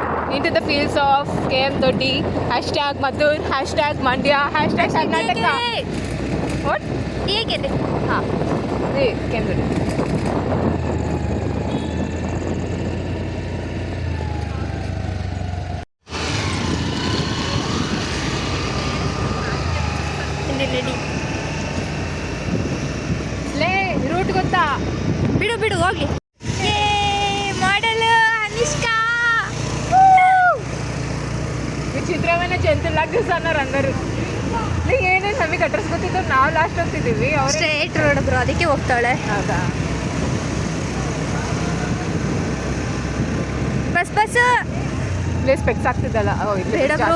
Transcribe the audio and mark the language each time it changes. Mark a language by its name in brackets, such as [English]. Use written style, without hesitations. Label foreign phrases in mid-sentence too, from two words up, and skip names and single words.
[English] into the fields of KM Doddi, hashtag Mathur, hashtag Mandya, hashtag Karnataka. What? [Kannada] ಹೇಗಿದೆ ಹಾಂ KM Doddi. ರೆಡಿ ಲೇ ರೂಟ್ ಗೊತ್ತಾ? ಬಿಡು ಬಿಡು ಹೋಗ್ಲಿ ಮಾಡಲ್ ಅನಿಷ್ಕಾ [Telugu] ವಿಚಿತ್ರమైన జంతువులాగా చూస్తున్నారు అందరూ. [Kannada] ಏನೇನು ನಮಗೆ ಕಟ್ಟರ್ಸ್ಕೊತಿದ್ದು ನಾವು ಲಾಸ್ಟ್ ಹೋಗ್ತಿದ್ದೀವಿ ಅವ್ರು [English] straight road bro [Kannada] ಅದಕ್ಕೆ ಹೋಗ್ತಾಳೆ ಹೌದಾ ಬಸ್ ಬಸ್ ಇಲ್ಲೇ ಸ್ಪೆಕ್ಸ್ ಆಗ್ತಿದ್ದಲ್ಲ ಬೇಡ bro.